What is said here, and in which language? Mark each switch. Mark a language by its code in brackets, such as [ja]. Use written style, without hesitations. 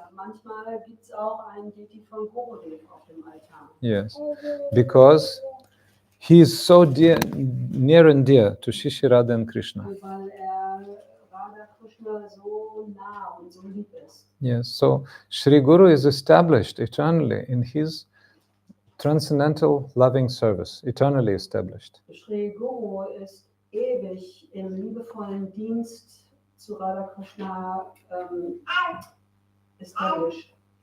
[de] Ja, manchmal gibt es auch einen Deity von Gurudev auf dem Altar. [en] Yes, because he is so near and dear to Shishi Radha and Krishna. [de] Weil Radha Krishna so nah und so lieb ist. [en] Yes, so Sri Guru is established eternally in his transcendental loving service, eternally established. [de] Sri Guru ist ewig im liebevollen Dienst zu Radha Krishna established.